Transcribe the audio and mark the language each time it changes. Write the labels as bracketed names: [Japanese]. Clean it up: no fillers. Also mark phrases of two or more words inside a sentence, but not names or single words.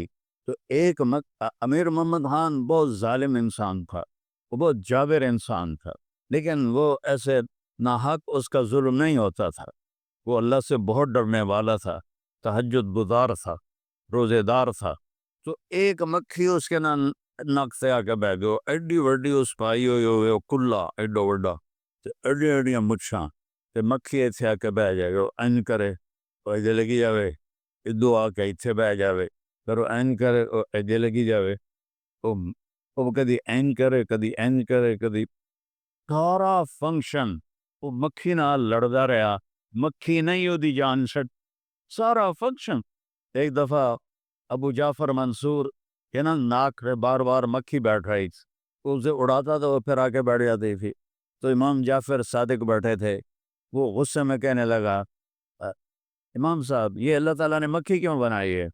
[Urdu] تو ایک امیر محمد خان بہت ظالم انسان تھا، وہ بہت جابر انسان تھا، لیکن وہ ایسے ناحق اس کا ظلم نہیں ہوتا تھا. وہ اللہ سے بہت ڈرنے والا تھا، تہجد گزار تھا، روزے دار تھا. تو ایک مکھی اس کے نک سے آ کے بہ گئے، [Punjabi] ایڈی وڈی اس پائی ہوئی کلا ایڈو وڈا، ایڈی ایڈیاں مچھاں، تے مکھی ایتھے آ کے بہ جائے گا، این کرے وہ ایدے لگی جاوے، ادو آ کے ایتھے بہ جاوے، پھر وہ این کرے وہ ایدے لگی جاوے، وہ کدی این کرے کدی این کرے کدی. سارا فنکشن وہ مکھی نال لڑدا رہا، مکھی نہیں دی جان چھٹ، سارا فنکشن. [Urdu] ایک دفعہ ابو جعفر منصور کے ناک پہ بار بار مکھی بیٹھ رہی تھی، اسے اڑاتا تو وہ پھر آ کے بیٹھ جاتی تھی. تو امام جعفر صادق بیٹھے تھے، وہ غصے میں کہنے لگا، امام صاحب یہ اللہ تعالیٰ نے مکھی کیوں بنائی ہے؟